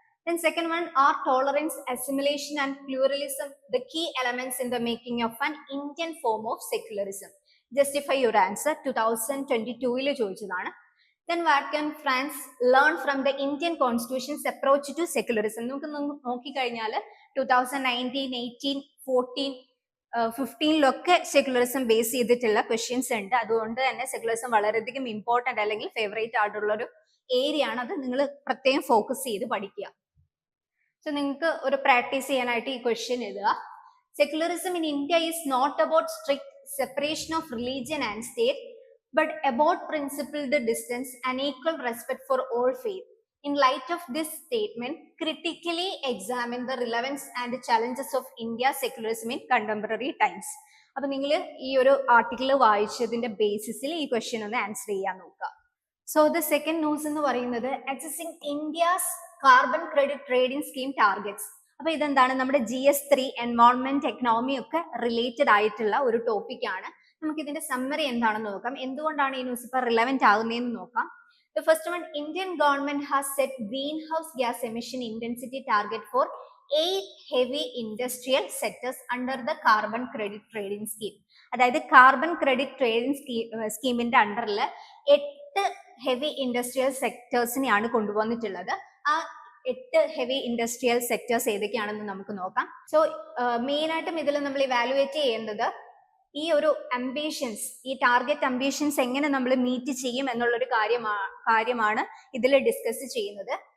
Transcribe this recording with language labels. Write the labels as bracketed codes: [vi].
[en] Then second one, are tolerance, assimilation and pluralism the key elements in the making of an Indian form of secularism? Justify your answer. 2022 [ml] ചോദിച്ചതാണ്. [en] Then what can France learn from the Indian Constitution's approach to secularism? [ml] നമുക്ക് നോക്കിക്കഴിഞ്ഞാൽ 2019, 18, 14, 15 secularism base ചെയ്തിട്ടുള്ള questions ഉണ്ട്. അതുകൊണ്ട് തന്നെ secularism വളരെയധികം important അല്ലെങ്കിൽ favourite ആയിട്ടുള്ള ഒരു ഏരിയ ആണ്. അത് നിങ്ങൾ പ്രത്യേകം ഫോക്കസ് ചെയ്ത് പഠിക്കുക. സോ നിങ്ങൾക്ക് ഒരു പ്രാക്ടീസ് ചെയ്യാനായിട്ട് ഈ ക്വസ്റ്റ്യൻ എഴുതുക. [en] Secularism in India is not about strict separation of religion and state, but about principled distance and equal respect for all faith. In light of this statement, critically examine the relevance and the challenges of India's secularism in contemporary times. [ml] അപ്പൊ നിങ്ങൾ ഈ ഒരു article വായിച്ചതിന്റെ ബേസിസിൽ ഈ question ഒന്ന് answer ചെയ്യാൻ നോക്കുക. [en] so the second news [ml] എന്ന് പറയുന്നത് [en] accessing India's carbon credit trading scheme targets. [ml] അപ്പൊ ഇതെന്താണ് നമ്മുടെ GS3 എൻവയോൺമെന്റ് എക്കണോമി ഒക്കെ റിലേറ്റഡ് ആയിട്ടുള്ള ഒരു ടോപ്പിക് ആണ്. നമുക്ക് ഇതിന്റെ സമ്മറി എന്താണെന്ന് നോക്കാം. എന്തുകൊണ്ടാണ് ഈ ന്യൂസ് ഇപ്പൊ റിലവന്റ് ആകുന്നതെന്ന് നോക്കാം. [en] The first one, Indian government has set greenhouse gas emission intensity target for 8 heavy industrial sectors under the carbon credit trading scheme. [ml] അതായത് കാർബൺ ക്രെഡിറ്റ് ട്രേഡിംഗ് സ്കീമിന്റെ അണ്ടറിൽ 8 ഹെവി ഇൻഡസ്ട്രിയൽ സെക്ടേഴ്സിനെയാണ് കൊണ്ടുവന്നിട്ടുള്ളത്. ആ 8 ഹെവി ഇൻഡസ്ട്രിയൽ സെക്ടേഴ്സ് ഏതൊക്കെയാണെന്ന് നമുക്ക് നോക്കാം. So main ആയിട്ടും ഇതിൽ നമ്മൾ ഇവാലുവേറ്റ് ചെയ്യേണ്ടത് ഈ ഒരു അംബിഷൻസ്, ഈ ടാർഗറ്റ് അംബിഷൻസ് എങ്ങനെ നമ്മൾ മീറ്റ് ചെയ്യും എന്നുള്ളൊരു കാര്യമാണ് ഇതിൽ ഡിസ്കസ് ചെയ്യുന്നത്.